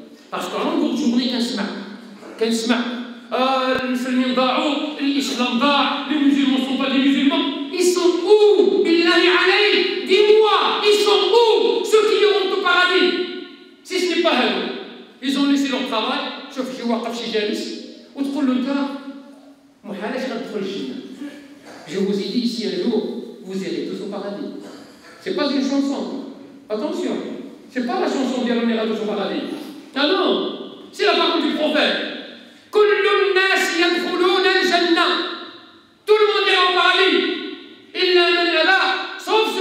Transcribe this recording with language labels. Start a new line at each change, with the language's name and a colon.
French: Parce qu'en cours de journée,
Arabic: كنسمع المسلمين ضاعوا، الإسلام ضاع،
French: les musulmans ne sont pas des musulmans. Ils sont où?
Arabic: Billahi alayk,
French: dis-moi, ils sont où? Ceux qui iront au paradis. Si ce n'est pas eux, ils ont laissé leur travail.
Arabic: شوف شي واقف شي جالس وتقول له أنت محالاش غتدخل الجنة.
French: Je vous ai dit ici un jour, vous irez tous au paradis. C'est pas une chanson. Attention, c'est pas la chanson d'Yalon ira tous au paradis. Ah non, c'est la parole du prophète. Tout le monde ira au paradis. Il n'a même là, sauf